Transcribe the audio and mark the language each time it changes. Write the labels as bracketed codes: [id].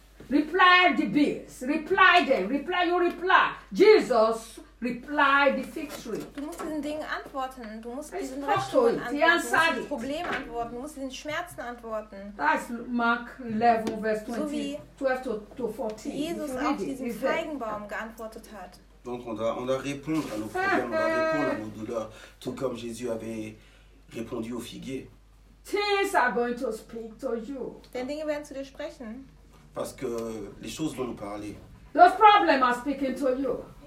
[en] Reply the bills. Reply them. Reply your reply. Jesus replied the fig tree. [de] Du musst diesen Dingen antworten. Du musst diesen Rechnungen antworten. Du musst diesen Problemen antworten. Du musst diesen Schmerzen antworten. Das ist Mark 11, Vers 12-14. Wie Jesus auf diesen Feigenbaum geantwortet hat. [fr] Donc on doit répondre à nos problèmes, on doit répondre à nos douleurs, tout comme Jésus avait répondu au figuier. [en] Things are going to speak to you. [de] Denn Dinge werden zu dir sprechen. [fr] Parce que les choses vont nous parler. [en] Those problems are speaking to you.